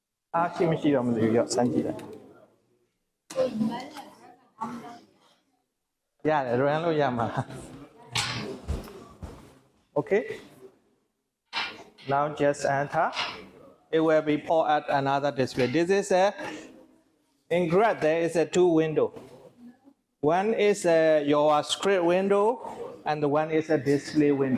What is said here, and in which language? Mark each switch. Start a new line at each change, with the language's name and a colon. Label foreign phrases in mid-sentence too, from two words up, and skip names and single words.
Burmese: ရှိမရှိတော့မသိဘူးရောစမ်းကြည့်လိုက်ရတယ် run လို့ရမှာ Okay.
English: Now just enter. It will be pulled at another display. This is in GrADS there is a two window. One is your script window and the one is a display window.